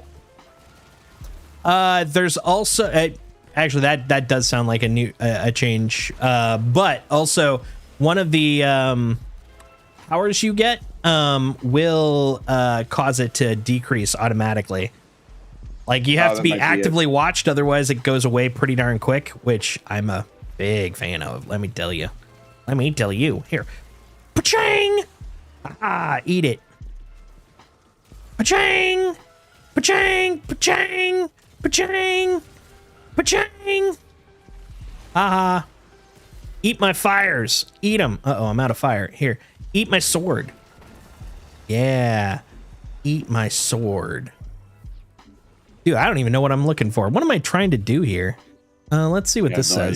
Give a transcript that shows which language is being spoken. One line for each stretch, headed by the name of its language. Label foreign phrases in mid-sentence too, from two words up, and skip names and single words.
English: There's also actually that does sound like a new a change, but also one of the powers you get will cause it to decrease automatically. You have to be actively watched, otherwise it goes away pretty darn quick, which I'm a big fan of. Let me tell you. Here, pa-chang! Eat it. Pa-chang! Pa-chang! Pa-chang! Pa-chang! Pa-chang! Eat my fires. Eat them. Uh-oh, I'm out of fire. Here, eat my sword. Yeah. Eat my sword. Dude, I don't even know what I'm looking for. What am I trying to do here? Let's see what this says.